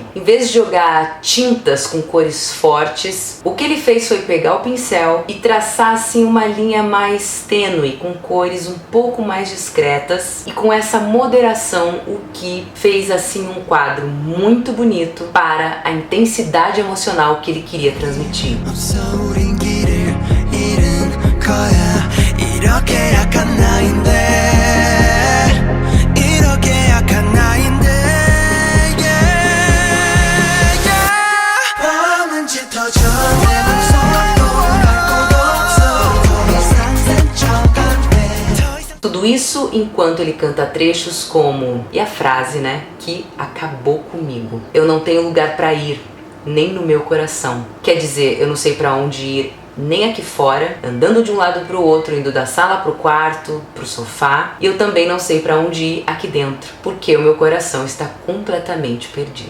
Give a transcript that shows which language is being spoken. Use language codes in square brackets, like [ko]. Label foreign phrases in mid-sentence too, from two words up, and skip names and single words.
[pt] Em vez de jogar tintas com cores fortes, o que ele fez foi pegar o pincel e traçar assim uma linha mais tênue, com cores um pouco mais discretas, e com essa moderação o que fez assim um quadro muito bonito para a intensidade emocional que ele queria transmitir. [ko] 우린 길을 잃은 거야 이렇게 약한 나인데 이렇게 약한 나인데 [en] yeah, yeah. [ko] 밤은 짙어져 내 맘속도 갈 곳 없어 더 이상 스쳐간대. [pt] Tudo isso enquanto ele canta trechos como, e a frase, né, que acabou comigo. Eu não tenho lugar pra ir, nem no meu coração. Quer dizer, eu não sei pra onde ir, nem aqui fora, andando de um lado pro outro, indo da sala pro quarto, pro sofá, e eu também não sei pra onde ir aqui dentro, porque o meu coração está completamente perdido.